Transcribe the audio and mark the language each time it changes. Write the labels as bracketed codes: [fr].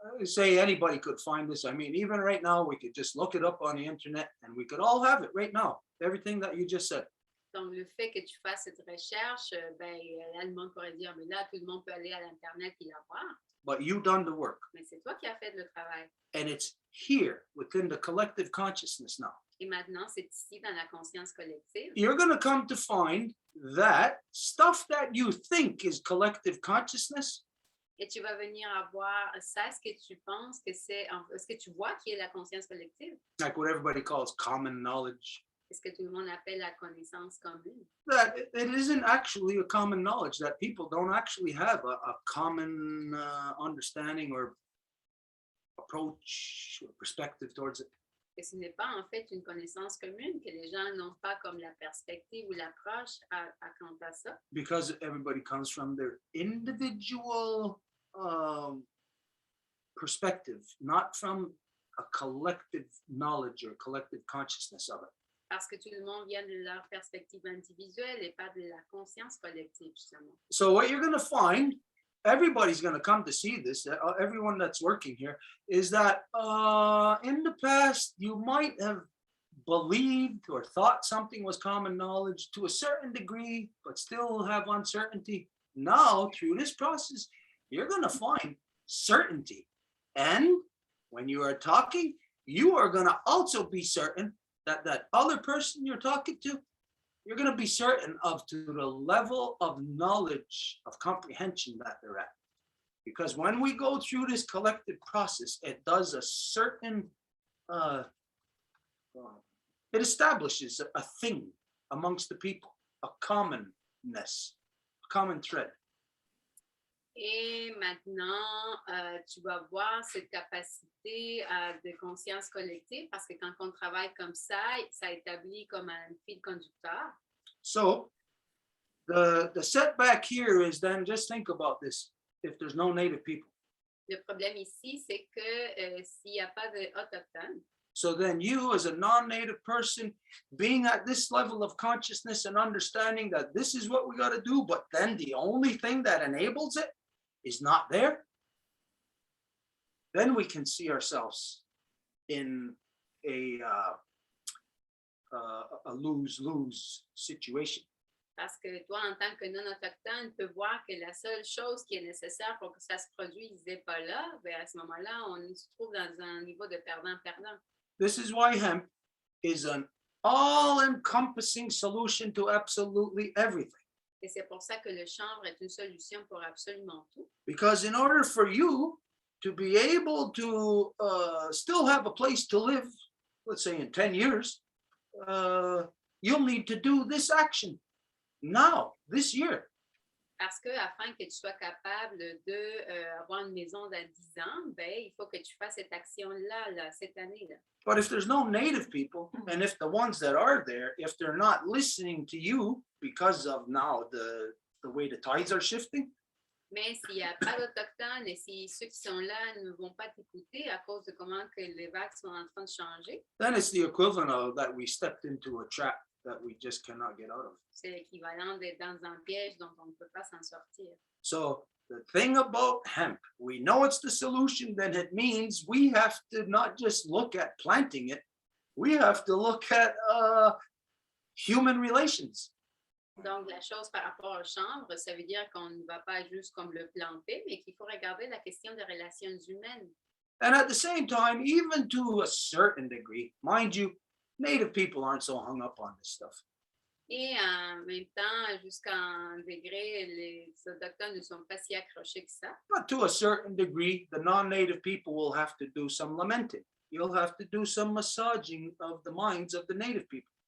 [en] Say anybody could find this. I mean, even right now, we could just look it up on the internet and we could all have it right now. Everything that you just said. [fr] Donc, le fait que tu fasses cette recherche, ben, là, le monde pourrait dire, mais là, tout le monde peut aller à l'Internet et la voir. [en] But you've done the work. [fr] Mais c'est toi qui as fait le travail. [en] And it's here within the collective consciousness now. [fr] Et maintenant, c'est ici dans la conscience collective. [en] You're going to come to find that stuff that you think is collective consciousness. [fr] Et tu vas venir avoir ça, ce que tu penses que c'est, ce que tu vois qui est la conscience collective. [en] Like what everybody calls common knowledge. [fr] C'est ce que tout le monde appelle la connaissance commune. [en] That it isn't actually a common knowledge, that people don't actually have a common understanding or approach or perspective towards it. [fr] Que ce n'est pas en fait une connaissance commune, que les gens n'ont pas comme la perspective ou l'approche à quant à ça. [en] Because everybody comes from their individual perspective, not from a collective knowledge or collective consciousness of it. [fr] Parce que tout le monde vient de leur perspective individuelle et pas de la conscience collective, justement. [en] So what you're going to find, everybody's going to come to see this, everyone that's working here, is that in the past, you might have believed or thought something was common knowledge to a certain degree, but still have uncertainty. Now, through this process, you're going to find certainty. And when you are talking, you are going to also be certain that that other person you're talking to, you're going to be certain of to the level of knowledge, of comprehension that they're at. Because when we go through this collective process, it does a certain, it establishes a thing amongst the people, a commonness, a common thread. [fr] Et maintenant, tu vas voir cette capacité de conscience collective parce que quand on travaille comme ça établit comme un fil conducteur. [en] So the setback here is then just think about this. If there's no native people. [fr] Le problème ici, c'est que s'il n'y a pas d'autochtones, [en] so then you as a non-native person being at this level of consciousness and understanding that this is what we got to do, but then the only thing that enables it is not there, then we can see ourselves in a lose-lose situation. [fr] Parce que toi, en tant que non-autochtone, peux voir que la seule chose qui est nécessaire pour que ça se produise n'est pas là, bien à ce moment-là, on se trouve dans un niveau de perdant-perdant. [en] This is why hemp is an all-encompassing solution to absolutely everything. [fr] Et c'est pour ça que le chanvre est une solution pour absolument tout. [en] Because in order for you to be able to still have a place to live, let's say in 10 years, you'll need to do this action now, this year. [fr] Parce que afin que tu sois capable de avoir une maison dans 10 ans, ben, il faut que tu fasses cette action-là, là, cette année-là. [en] But if there's no native people, and if the ones that are there, if they're not listening to you because of now the way the tides are shifting, [fr] Mais s'il n'y a pas d'Autochtones et si ceux qui sont là ne vont pas t'écouter à cause de comment que les vagues sont en train de changer, [en] then it's the equivalent of that we stepped into a trap that we just cannot get out of. [fr] c'est l'équivalent d'être dans un piège dont on ne peut pas s'en sortir. [en] So the thing about hemp, we know it's the solution, then it means we have to not just look at planting it, we have to look at human relations. [fr] Donc, la chose par rapport au chanvre, ça veut dire qu'on ne va pas juste comme le planter, mais qu'il faut regarder la question des relations humaines. [en] And at the same time, even to a certain degree, mind you, native people aren't so hung up on this stuff. [fr] Et en même temps, jusqu'à un degré, autochtones ne sont pas si accrochés que ça. [en] But to a certain degree, the non-native people will have to do some lamenting. You'll have to do some massaging of the minds of the native people.